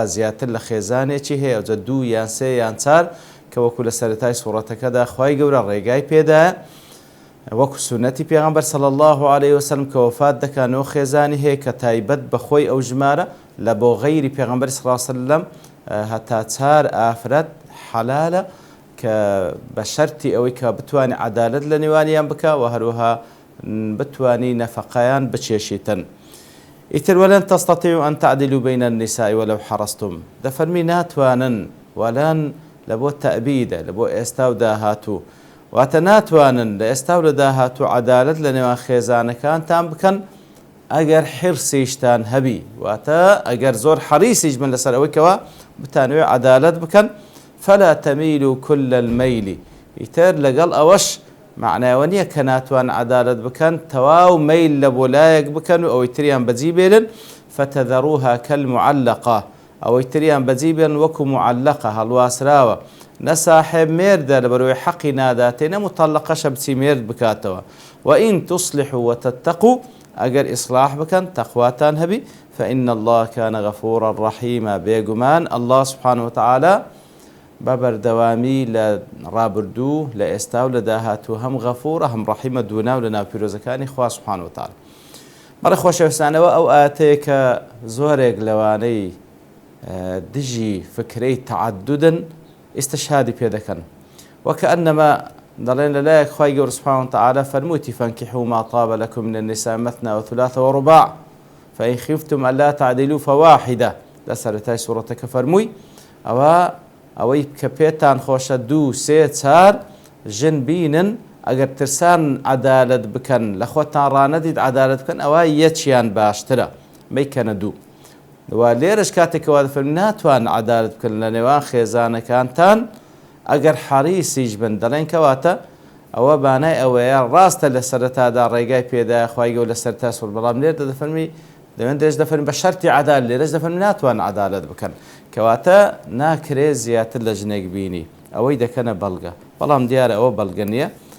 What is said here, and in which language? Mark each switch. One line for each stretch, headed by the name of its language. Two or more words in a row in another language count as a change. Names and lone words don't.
Central Kurdish: زیاتر لە خێزانێکی هەیە، جە دوو یان سێ یان چار کە وەکو لە سەرەتای سوورەتەکەدا خوای گەورە ڕێگای پێدایە وەکو سونەتی پێغەمبەر
Arabic: صلی الله عليه وسلم
Central Kurdish: کە وەفات دەکانەوە خێزانی هەیە کە تایبەت بەخۆی ئەو ژمارە لە بۆ غەیری پێغەمبەر
Arabic: صلی الله عليه وسلم
Central Kurdish: هەتا چار ئافرەت حەلالە کە بە شەرتی ئەوەی کە بتوانێت عەدالەت لە نێوانیان بکە و هەروەها بتوانی نەفەقەیان بچێشیتن.
Arabic: ئیتر وەلەن تەستەطیعوا ئەن تعدلوا بین النساء ولو حرصتم،
Central Kurdish: دەفەرمی ناتوانن، وەلەن لە بۆ تەئبیدە، لە بۆ ئێستا و داهاتوو، واتە ناتوانن لە ئێستا و لە داهاتوو عەدالەت لە نێوان خێزانەکانتان بکەن ئەگەر حرسیشتان هەبی، واتە ئەگەر زۆر حەریسیش بن لەسەر ئەوەی کەوا بتانوێ عەدالەت بکەن.
Arabic: فلا تميلوا كل الميل،
Central Kurdish: ئیتر لەگەڵ ئەوەش معناوە نییە کە ناتوان عەدالەت بکەن تەواو مەیل لە بۆ لایەک بکەن و ئەوەی تریان بەجی بێنن.
Arabic: فتذروها كالمعلقة،
Central Kurdish: ئەوەی تریان بەجی بێن وەکو معلقە هەڵواسراوە، نە ساحێب مێردە لە بەرەوەی حەقی ناداتێ، نە مطەلقەشە بچی مێرد بکاتەوە.
Arabic: وإن تصلحوا وتتقوا،
Central Kurdish: ئەگەر ئیصلاح بکەن تەقواتان هەبی،
Arabic: فإن الله كان غفورا رحيما.
Central Kurdish: بێگومان
Arabic: الله سبحانه وتعالى
Central Kurdish: بەبەردەوامی لە ڕابردوو لە ئێستا و لە داهاتوو هەم غەفوورە هەم ڕەحیمە دوونا و لە ناو پیرۆزەکانی خوا
Arabic: سوبحانه وتعالى.
Central Kurdish: بەڵێ خۆشەویستانەوە ئەو ئاەتەیە کە زۆرێک لەوانەی دژی فکرەی تەعەدودن ئیستشهادی پێ دەکەن، وەکەئەنەما دەڵێن لەلایەک خوای گەورە
Arabic: سوبحانه وتعالى
Central Kurdish: فەرموویەتی
Arabic: فانكحوا ما طاب لكم من النساء مثنى وثلاث ورباع فإن خفتم ألا تعدلوا فواحدة.
Central Kurdish: لە سەرەتای سوورەتەکە فەرمووی ئەوەی کە پێتان خۆشە دوو سێ چار ژن بینن، ئەگەر ترسان عەدالەت بکەن لە خۆتان ڕانەدید عەدالەت بکەن ئەوە یەکیان باشترە مەیکەنە دوو. وا لێرەش کاتێکەوە دەفەرمی ناتوان عەدالەت بکەن لە نێوان خێزانەکانتان ئەگەر حەریسیش بن، دەڵێن کەواتە ئەوە بانای ئەوەیە ڕاستە لە سەرەتادا ڕێگای پێدایە خوای گەورە لە سەرەتا سوور، بەڵام لێرە دەفەرمی لەوێن دەش دەفەرمی بە شەرتی عەدالەت، لێرەش دەفەرمی ناتوان عەدالەت بکەن، کەواتە ناکرێ زیاتر لە ژنێک بینی، ئەوەی دەکەنە بەڵگە، بەڵام دیارە ئەوە بەڵگە نییە.